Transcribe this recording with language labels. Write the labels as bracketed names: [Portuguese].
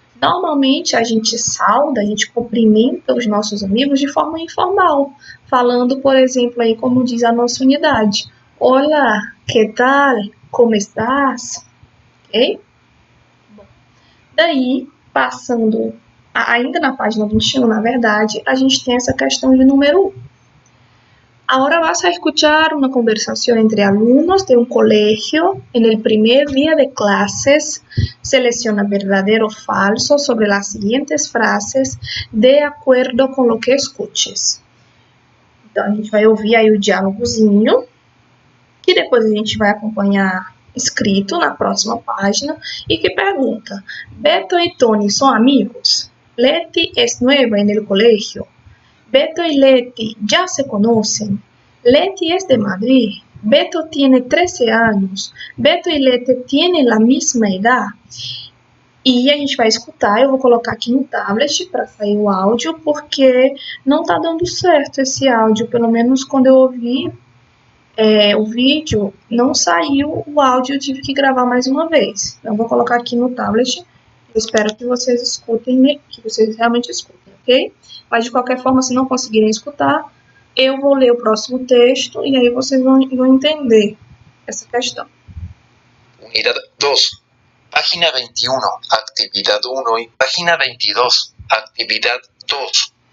[Portuguese] Normalmente a gente sauda, a gente cumprimenta os nossos amigos de forma informal, falando, por exemplo, aí como diz a nossa unidade, Olá, [Spanish] que tal? Como estás? Ok? [Portuguese] Bom, daí, passando ainda na página 21, na verdade, a gente tem essa questão de número 1. [Spanish] Ahora vas a escuchar una conversación entre alumnos de un colegio. En el primer día de clases, selecciona verdadero o falso sobre las siguientes frases [Portuguese] de acordo com o que escutes. Então, a gente vai ouvir aí o diálogozinho, que depois a gente vai acompanhar escrito na próxima página, e que pergunta, Beto e Tony são amigos? [Spanish] Leti es nueva en el colegio. Beto y Leti ya se conocen. Leti es de Madrid. Beto tiene 13 años. Beto y Leti tienen la misma edad. [Portuguese] E a gente vai escutar, eu vou colocar aqui no tablet para sair o áudio, porque não está dando certo esse áudio, pelo menos quando eu ouvi o vídeo, não saiu o áudio, eu tive que gravar mais uma vez. Então, eu vou colocar aqui no tablet, eu espero que vocês escutem, que vocês realmente escutem, ok? Mas, de qualquer forma, se não conseguirem escutar, eu vou ler o próximo texto e aí vocês vão entender essa questão. [Spanish] Unidad 2, página 21, actividad 1 y página 22, actividad 2.